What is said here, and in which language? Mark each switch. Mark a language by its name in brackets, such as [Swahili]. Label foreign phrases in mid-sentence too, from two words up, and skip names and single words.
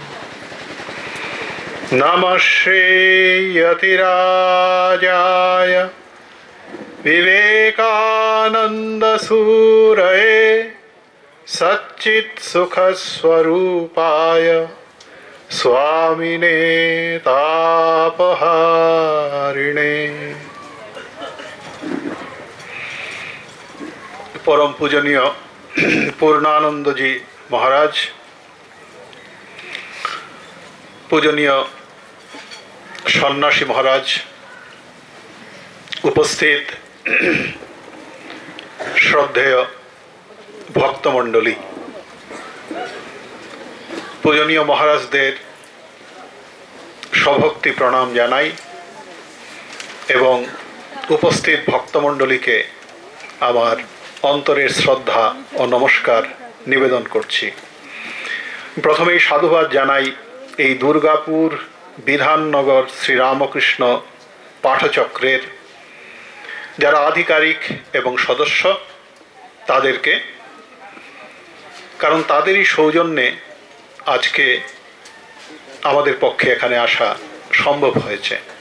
[Sanskrit] नमः श्रीयतिराजाय विवेकानन्दसूरये सच्चित्सुखस्वरूपाय स्वामिने तापहारिणे। [Bangla] পরম পূজনীয় পূর্ণানন্দ জী মহারাজ, পূজনীয় সন্যাসী মহারাজ, উপস্থিত শ্রদ্ধেয় ভক্তমণ্ডলী, পূজনীয় মহারাজদের সভক্তি প্রণাম জানাই এবং উপস্থিত ভক্তমণ্ডলী কে আমার অন্তরের শ্রদ্ধা ও নমস্কার নিবেদন করছি। প্রথমেই সাধুবাদ জানাই এই দুর্গাপুর বিধাননগর শ্রীরামকৃষ্ণ পাঠচক্রের যারা আধিকারিক এবং সদস্য তাদেরকে, কারণ তাদেরই সৌজন্যে আজকে আমাদের পক্ষে এখানে আসা সম্ভব হয়েছে।